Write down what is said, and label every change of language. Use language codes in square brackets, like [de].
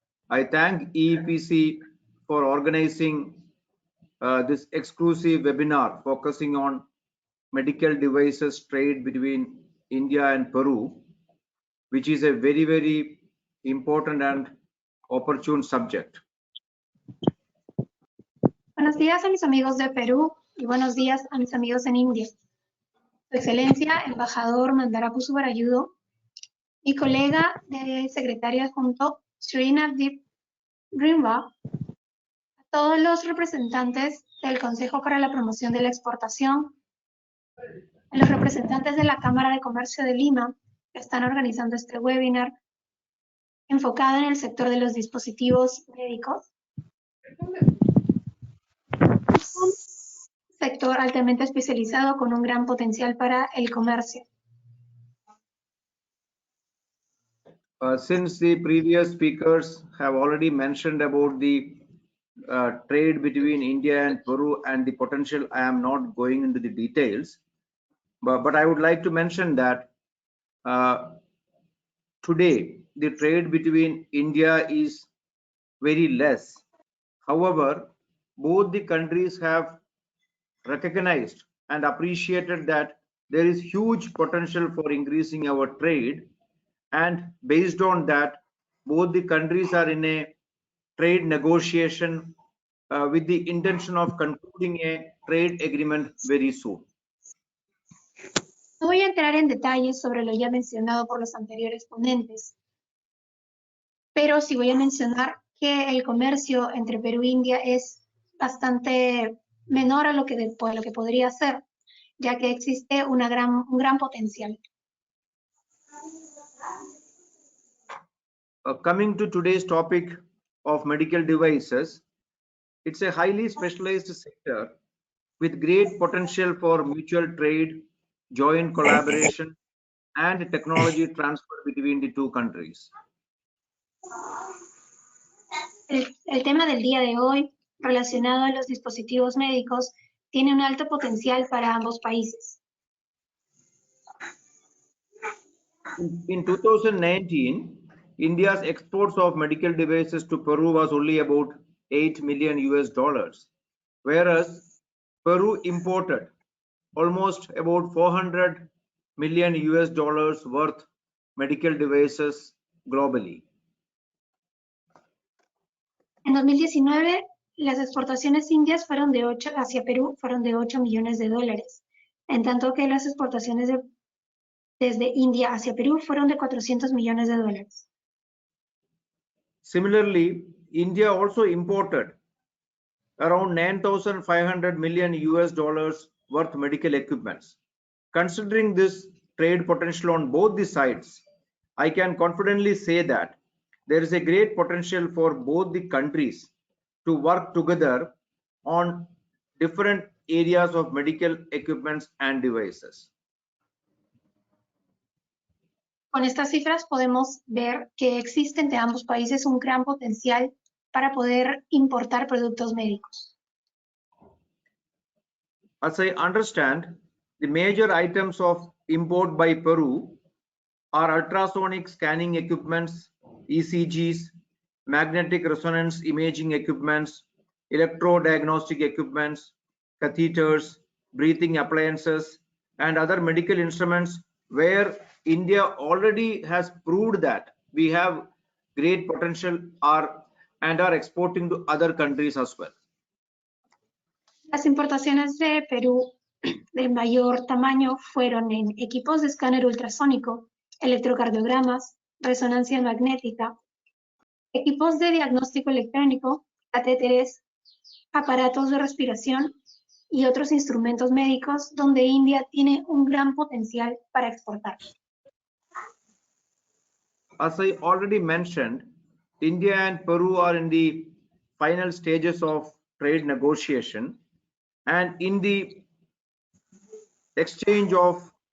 [en] I thank EEPC for organizing this exclusive webinar focusing on medical devices trade between India and Peru, which is a very, very important and opportune subject. [es] Buenos días a mis amigos de Perú y buenos días a mis amigos en India. Su Excelencia, Embajador Mandarapu Subarayudu, mi colega de secretario adjunto, Sri Navdeep Rinwa, a todos los representantes del Consejo para la Promoción de la Exportación, a los representantes de la Cámara de Comercio de Lima, que están organizando este webinar enfocado en el sector de los dispositivos médicos, un sector altamente especializado con un gran potencial para el comercio. [en] Since the previous speakers have already mentioned about the trade between India and Peru and the potential, I am not going into the details, but I would like to mention that today the trade between India is very less. However, both the countries have recognized and appreciated that there is huge potential for increasing our trade, and based on that, both the countries are in a trade negotiation with the intention of concluding a trade agreement very soon. [es] No voy a entrar en detalles sobre lo ya mencionado por los anteriores ponentes, pero sí voy a mencionar que el comercio entre Perú e India es bastante menor a lo que podría ser, ya que existe un gran potencial. [en] Coming to today's topic of medical devices, it's a highly specialized sector with great potential for mutual trade, joint collaboration, and technology transfer between the two countries. [es] El tema del día de hoy, relacionado a los dispositivos médicos, tiene un alto potencial para ambos países. [en] In 2019, India's exports of medical devices to Peru was only about $8 million, whereas Peru imported almost about $400 million worth medical devices globally. [es] En 2019, las exportaciones indias hacia Perú fueron de $8 millones, en tanto que las exportaciones desde India hacia Perú fueron de $400 millones. [en] Similarly, India also imported around $9,500 million worth medical equipments. Considering this trade potential on both the sides, I can confidently say that there is a great potential for both the countries to work together on different areas of medical equipments and devices. [es] Con estas cifras podemos ver que existe entre ambos países un gran potencial para poder importar productos médicos. [en] As I understand, the major items of import by Peru are ultrasonic scanning equipments, ECGs, magnetic resonance imaging equipments, electrodiagnostic equipments, catheters, breathing appliances, and other medical instruments where India already has proved that we have great potential and are exporting to other countries as well. [es] Las importaciones de Perú de mayor tamaño fueron en equipos de escáner ultrasónico, electrocardiogramas, resonancia magnética, equipos de diagnóstico electrónico, catéteres, aparatos de respiración y otros instrumentos médicos donde India tiene un gran potencial para exportar. [en] As I already mentioned, India and Peru are in the final stages of trade negotiation, and in the exchange of